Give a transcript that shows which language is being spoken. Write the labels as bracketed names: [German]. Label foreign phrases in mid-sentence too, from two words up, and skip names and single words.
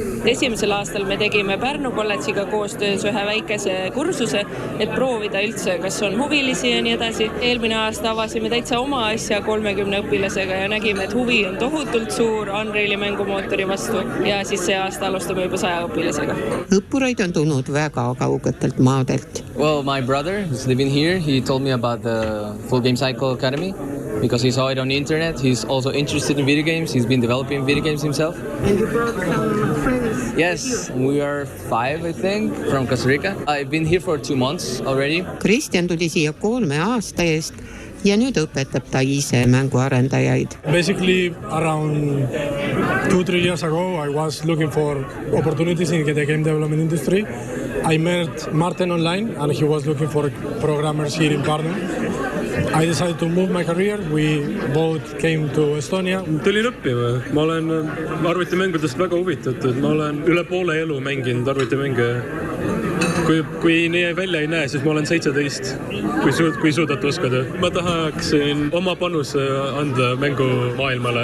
[Estonian] Esimesel aastal me tegime Pärnu kolledžiga koostöös ühe väikese kursuse, et proovida üldse, kas on huvilisi ja nii edasi. Eelmine aasta avasime täitsa oma asja 30 õpilasega ja nägime, et huvi on tohutult suur Unreali mängumootori vastu ja siis see aasta alustame juba 100 õpilasega. Õppuraid on tulnud väga kaugetelt maadelt. [English] Well, my brother is living here. He told me about the Full Game Cycle Academy because he saw it on the internet. He's also interested in video games. He's been developing video games himself. And you brought some friends? Yes, we are 5, I think, from Costa Rica. I've been here for 2 months already. [Estonian] Kristjan tuli siia 3 aasta eest ja nüüd õpetab ta ise mänguarendajaid. [English] Basically, around 2-3 years ago, I was looking for opportunities in the game development industry. I met Martin online and he was looking for programmers here in Pärnu. I decided to move my career. We both came to Estonia. [Estonian] Tulin õppima. Ma olen arvutimängudest väga huvitatud. Ma olen üle poole elu mänginud arvutimänge. Kui nii välja ei näe, siis ma olen 17, kui suudad uskada. Ma tahaksin oma panuse anda mängumaailmale.